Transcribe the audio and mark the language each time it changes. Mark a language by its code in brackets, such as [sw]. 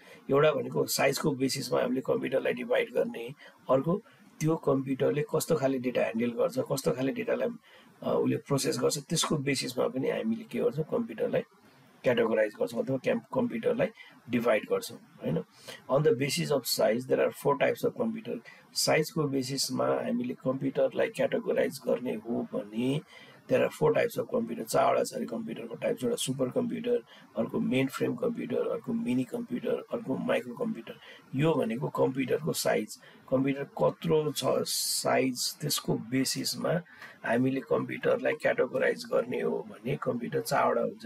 [ne] एउटा भनेको साइजको बेसिसमा हामीले कम्प्युटरलाई डिभाइड गर्ने, अर्को त्यो कम्प्युटरले कस्तो खाले डेटा ह्यान्डल गर्छ, कस्तो खाले डेटालाई उले प्रोसेस गर्छ त्यसको बेसिसमा पनि हामीले के गर्छौं कम्प्युटरलाई क्याटेगोराइज गर्छौं अथवा कम्प्युटरलाई डिभाइड गर्छौं हैन। [en] On the basis of size there are 4 types of computer. [ne] साइजको बेसिसमा हामीले कम्प्युटरलाई क्याटेगोराइज गर्ने हो भने [en] There are 4 types of computer. [ne] चारवटा छ अरे कम्प्युटरको टाइप्स। एउटा सुपर कम्प्युटर, अर्को मेन फ्रेम कम्प्युटर, अर्को मिनी कम्प्युटर, अर्को माइक्रो कम्प्युटर। यो भनेको कम्प्युटरको साइज, कम्प्युटर कत्रो छ साइज त्यसको बेसिसमा हामीले कम्प्युटरलाई क्याटेगोराइज गर्ने हो भने कम्प्युटर चारवटा हुन्छ।